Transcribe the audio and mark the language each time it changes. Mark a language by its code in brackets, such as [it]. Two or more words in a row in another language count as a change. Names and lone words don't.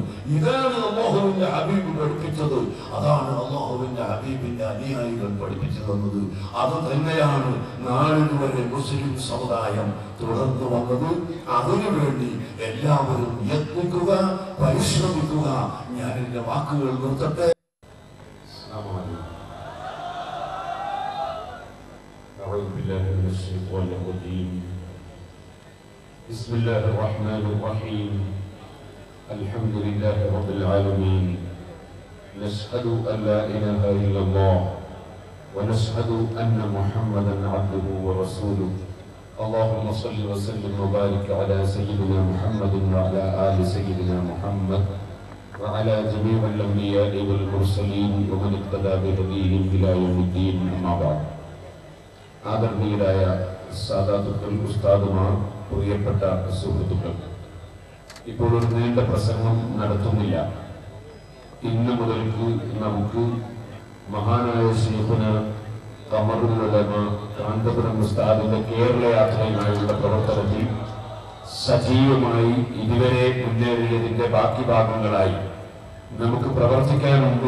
[ml] ഇതാണ് അള്ളാഹുവിന്റെ ഹബീബ് പഠിപ്പിച്ചത്. അതാണ് അള്ളാഹുവിന്റെ ഹബീബിന്റെ അനുയായികൾ പഠിപ്പിച്ചു തന്നത്. അത് തന്നെയാണ് നാളിതുവരെ മുസ്ലിം സമുദായം തുടർന്നു വന്നത്. അതിനുവേണ്ടി എല്ലാവരും യത്നിക്കുക, പരിശ്രമിക്കുക. ഞാൻ എന്റെ വാക്കുകൾ നിർത്തട്ടെ. [ar] بسم الله الرحمن الرحيم. الحمد لله رب العالمين. نشهد أن لا إله إلا الله ونشهد أن محمدا عبده ورسوله. اللهم صل وسلم وبارك على سيدنا محمد وعلى آل سيدنا محمد وعلى جميع الأنبياء والمرسلين ومن اقتدى بهديهم إلى يوم الدين. أما بعد. [ml] ആദരണീയരായ സാദാത്തുക്കൾ, ഉസ്താദുമാർ, പ്രിയപ്പെട്ട സുഹൃത്തുക്കൾ, ഇപ്പോൾ ഒരു നീണ്ട പ്രസംഗം നടത്തുന്നില്ല. ഇന്ന് മുതൽക്ക് നമുക്ക് മഹാനായ ശൈഖുന ഖമറുൽ ഉലമ കാന്തപുരം ഉസ്താദിന്റെ കേരള യാത്രയുമായുള്ള പ്രവർത്തനത്തിൽ സജീവമായി ഇതുവരെ മുന്നേറിയതിന്റെ ബാക്കി ഭാഗങ്ങളായി നമുക്ക് പ്രവർത്തിക്കാനുണ്ട്.